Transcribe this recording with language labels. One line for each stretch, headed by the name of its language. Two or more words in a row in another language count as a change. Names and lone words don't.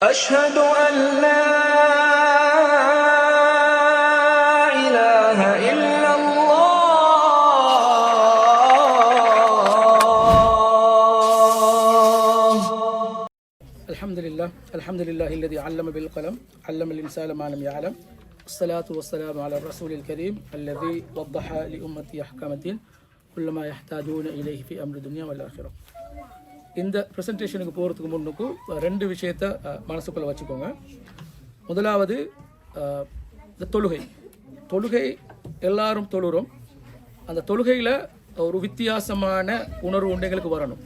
Arabic: أشهد أن لا إله إلا الله. الحمد لله الذي علم بالقلم علم الإنسان ما لم يعلم الصلاة والسلام على الرسول الكريم الذي وضح لأمتي أحكام الدين كل ما يحتاجون إليه في أمر الدنيا والآخرة.
Tamil: இந்த ப்ரெசன்டேஷனுக்கு போகிறதுக்கு முன்னுக்கு ரெண்டு விஷயத்தை மனசுக்குள்ளே வச்சுக்கோங்க. முதலாவது இந்த தொழுகை எல்லாரும் தொழுகிறோம். அந்த தொழுகையில் ஒரு வித்தியாசமான உணர்வு உண்டு எங்களுக்கு வரணும்.